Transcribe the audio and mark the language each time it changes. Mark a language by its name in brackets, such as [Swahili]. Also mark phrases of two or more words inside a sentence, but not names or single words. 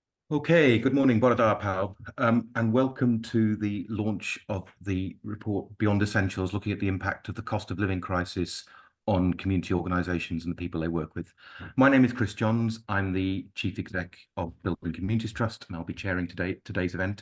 [English] Okay, good morning, [Welsh] Bore da pawb, [English] and welcome to the launch of the report Beyond Essentials, looking at the impact of the cost of living crisis on community organisations and the people they work with. My name is Chris Johns. I'm the Chief Exec of Building Communities Trust, and I'll be chairing today's event.